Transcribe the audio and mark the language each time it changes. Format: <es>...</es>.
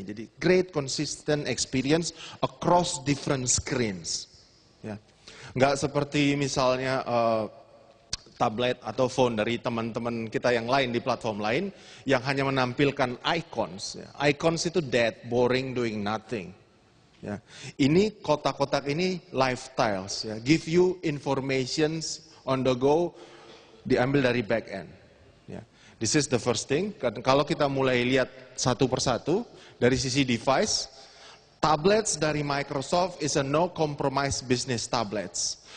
<id>Jadi</id> <en>great consistent experience across different screens.</en> <id>Ya. Nggak seperti misalnya tablet atau phone dari teman-teman kita yang lain di platform lain yang hanya menampilkan icons. Ya.</id> <en>Icons itu dead, boring, doing nothing.</en> <id>Ya. Ini kotak-kotak ini lifestyles, ya.</id> <en>Give you informations on the go,</en> <id>diambil dari</id> <en>back end. Ya. This is the first thing.</en> <id>Kalau kita mulai lihat satu persatu, dari sisi device, tablets dari Microsoft</id> <en>is a no compromise business tablets.</en>